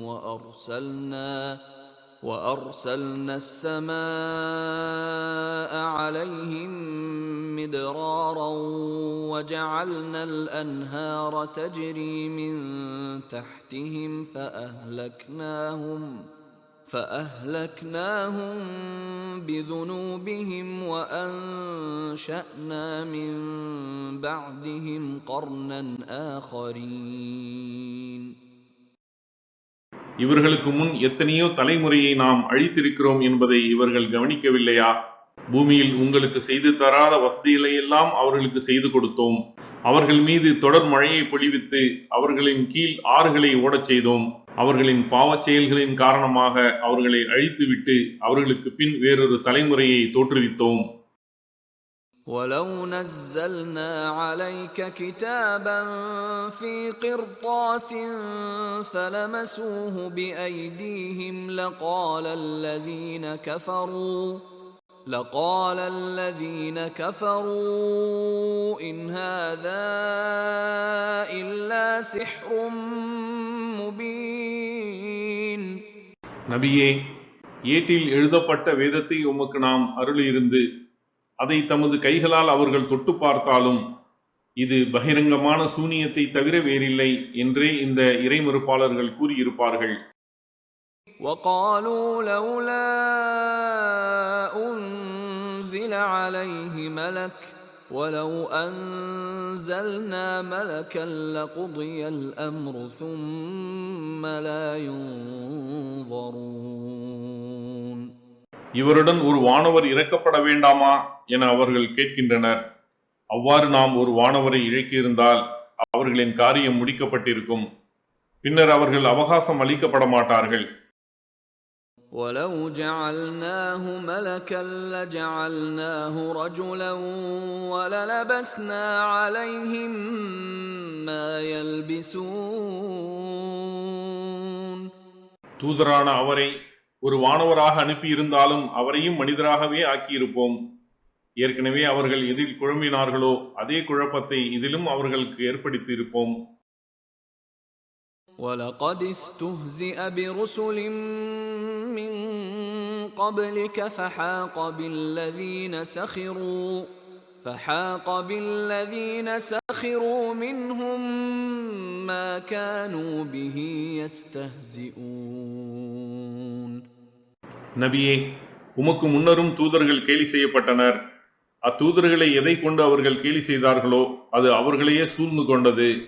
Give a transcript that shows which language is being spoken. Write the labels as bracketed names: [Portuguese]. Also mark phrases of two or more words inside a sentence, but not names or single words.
[Arabic] وأرسلنا السماء عليهم مدرارا وجعلنا الأنهار تجري من تحتهم فأهلكناهم بذنوبهم وأنشأنا من بعدهم قرنا آخرين. [Tamil] இவர்களுக்கு முன் எத்தனையோ தலைமுறையை நாம் அழித்திருக்கிறோம் என்பதை இவர்கள் கவனிக்கவில்லையா? பூமியில் உங்களுக்கு செய்து தராத வசதிகளையெல்லாம் அவர்களுக்கு செய்து கொடுத்தோம். அவர்கள் மீது தொடர் மழையை பொழிவித்து அவர்களின் கீழ் ஆறுகளை ஓடச் செய்தோம். அவர்களின் பாவச் செயல்களின் காரணமாக அவர்களை அழித்துவிட்டு அவர்களுக்கு பின் வேறொரு தலைமுறையை தோற்றுவித்தோம். [Arabic] وَلَوْ نَزَّلْنَا عَلَيْكَ كِتَابًا فِي قِرْطَاسٍ فَلَمَسُوهُ بِأَيْدِيهِمْ لَقَالَ الَّذِينَ كَفَرُوا إِنْ هَذَا إِلَّا سِحْرٌ مُبِينٌ. [Tamil] நபியே, ஏட்டில் எழுதப்பட்ட வேதத்தை உமக்கு நாம் அருளியிருந்து அதை தமது கைகளால் அவர்கள் தொட்டு பார்த்தாலும் இது பகிரங்கமான சூனியத்தை தவிர வேறில்லை என்றே இந்த இறைமறுப்பாளர்கள் கூறியிருப்பார்கள். [Arabic] وَقَالُوا لَوْلَا أُنْزِلَ عَلَيْهِ مَلَكٌ ولو أنزلنا ملكا لقضي الأمر ثم لا ينظرون. [Tamil] இவருடன் ஒரு வானவர் இறக்கப்பட வேண்டாமா என அவர்கள் கேட்கின்றனர். அவ்வாறு நாம் ஒரு வானவரை இறக்கியிருந்தால் அவர்களின் காரியம் முடிக்கப்பட்டிருக்கும். பின்னர் அவர்கள் அவகாசம் அளிக்கப்பட மாட்டார்கள். [Arabic] وَلَوْ جَعَلْنَاهُ مَلَكًا لَجَعَلْنَاهُ رَجُلًا وَلَلَبَسْنَا عَلَيْهِمْ مَا يَلْبِسُونَ. [Tamil] தூதரான அவரை ஒரு வானவராக அனுப்பியிருந்தாலும் அவரையும் மனிதராகவே ஆக்கியிருப்போம். ஏற்கனவே அவர்கள் எதில் குழம்பினார்களோ அதே குழப்பத்தை இதிலும் அவர்களுக்கு ஏற்படுத்தியிருப்போம். [Arabic] وَلَقَدِ اسْتُهْزِئَ بِرُسُلٍ مِّن قَبْلِكَ فَحَاقَ بِالَّذِينَ سَخِرُوا مِنْهُم مَّا كَانُوا بِهِ يَسْتَهْزِئُونَ. [Tamil] நபியே, உமக்கு முன்னரும் தூதர்கள் கேலி செய்யப்பட்டனர். அத்தூதர்களை எதை கொண்டு அவர்கள் கேலி செய்தார்களோ அது அவர்களையே சூழ்ந்து கொண்டது.